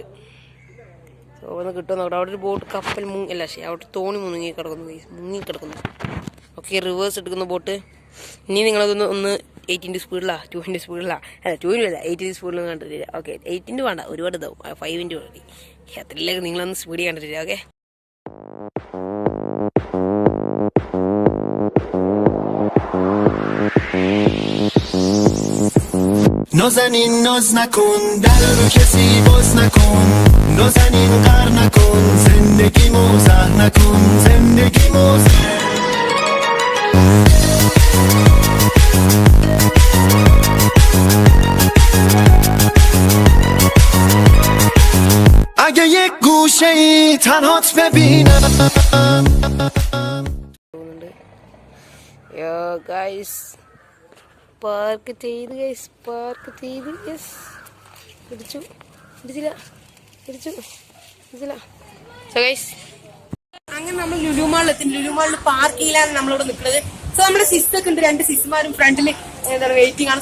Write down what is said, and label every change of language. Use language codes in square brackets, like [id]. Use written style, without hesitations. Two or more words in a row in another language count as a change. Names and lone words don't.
[ml] സോ ഒന്ന് കിട്ടുമെന്ന് അവിടെ ഒരു ബോട്ട് കപ്പൽ അല്ല ശരി അവിടെ തോണി മുങ്ങി കിടക്കുന്നു. [en] okay reverse [ml] എടുക്കുന്ന ബോട്ട്. ഇനി നിങ്ങളതൊന്ന് 8 സ്പീഡിലാ 2 സ്പീഡിലാ അല്ല 2 8 സ്പീഡിലൊന്നും കണ്ടിട്ടില്ല. ഓക്കെ 8 വേണ്ട, ഒരുപാട് ഇതാവും. 5 മതി. അത്രയിലേക്ക് നിങ്ങളൊന്ന് സ്പീഡ് കണ്ടിട്ടില്ല. ഓക്കെ [fa] نازنین ناز نکن در رو کسی باز نکن نازنین قهر نکن زندگی موزه نکن زندگی موزه اگه یک گوشه ای تنهات ببینم [en] Yo guys [ml] പാർക്ക് ചെയ്ത് പിടിച്ചില്ല. [en] so guys [ml] അങ്ങനെ നമ്മൾ ലുലു മാളിൽ എത്തി. ലുലു മാളിൽ പാർക്കിങ്ങിലാണ് നമ്മളിവിടെ നിൽക്കുന്നത്. സോ നമ്മുടെ സിസ്റ്റൊക്കെ ഉണ്ട്, 2 സിസ്റ്റർമാരും ഫ്രണ്ടിൽ എന്താണ് വെയിറ്റിംഗ് ആണ്.